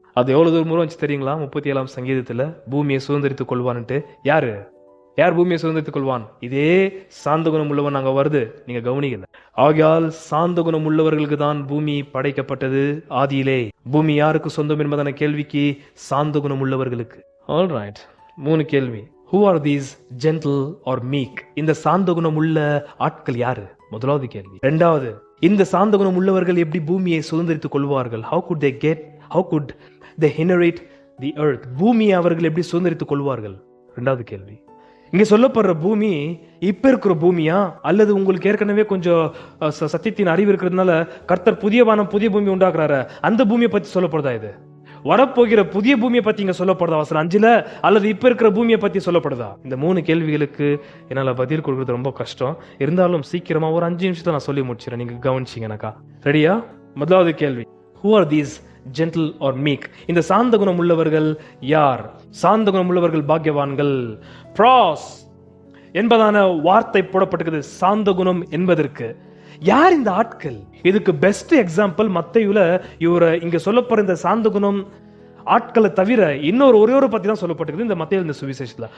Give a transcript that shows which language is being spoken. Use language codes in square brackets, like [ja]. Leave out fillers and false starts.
[ta] அது எவ்வளவு தூரம் வச்சு தெரியுங்களா? 37ஆம் சங்கீதத்துல பூமியை சுதந்திரித்துக் கொள்வான்ட்டு. யார் பூமியை சுதந்திரித்துக் கொள்வான்? இதே சாந்த குணம் உள்ளவன் அங்க வருது, நீங்க கவனிக்கல. ஆகையால் சாந்த குணம் உள்ளவர்களுக்கு தான் பூமி படைக்கப்பட்டது ஆதியிலே. பூமி யாருக்கு சொந்தம் என்பதான கேள்விக்கு சாந்த குணம் உள்ளவர்களுக்கு. ஆல்ரைட், 3 கேள்வி. [en] Who are these gentle or meek? [ta] இந்த சாந்த குணம் உள்ள ஆட்கள் யாரு? முதலாவது கேள்வி. இரண்டாவது, இந்த சாந்த குணம் உள்ளவர்கள் எப்படி பூமியை சுதந்திரித்துக் கொள்வார்கள்? [en] How could they inherit the earth? [ta] பூமியை அவர்கள் எப்படி சுதந்திரித்துக் கொள்வார்கள்? இரண்டாவது கேள்வி. இங்க சொல்லப்படுற பூமி இப்ப இருக்கிற பூமியா, அல்லது உங்களுக்கு ஏற்கனவே கொஞ்சம் சத்தியத்தின் அறிவு இருக்கிறதுனால கர்த்தர் புதிய வானம் புதிய பூமி உண்டாக்குறாரு, அந்த பூமியை பத்தி சொல்லப்படுதா? இது வரப்போகிற புதிய பூமியை பத்தி இங்க சொல்லப்படுதா வசனம் 5ல, அல்லது இப்ப இருக்கிற பூமியை பத்தி சொல்லப்படுதா? இந்த 3 கேள்விகளுக்கு என்னால பதில் கொடுக்கறது ரொம்ப கஷ்டம். இருந்தாலும் சீக்கிரமா ஒரு 5 நிமிஷத்தை நான் சொல்லி முடிச்சிடறேன், நீங்க கவனிச்சீங்கன்னாக்கா. ரெடியா? முதலாவது கேள்வி, [en] who are these gentle or meek? [ta] இந்த சாந்த குணம் உள்ளவர்கள் யார்? சாந்த குணம் உள்ளவர்கள் பாக்கியவான்கள். ப்ராஸ் என்பதான வார்த்தை போடப்பட்டிருக்குது சாந்த குணம் என்பதற்கு. யார் இந்த ஆட்கள்? இதுக்கு பெஸ்ட் எக்ஸாம்பிள் மத்தேயுல இவரை இங்க சொல்லப்படுற இந்த சாந்த குணம் ஆட்களை தவிர இன்னொரு ஒரே பத்தி தான் சொல்லப்பட்டிருக்குது இந்த மத்தேயு இந்த சுவிசேஷத்துல.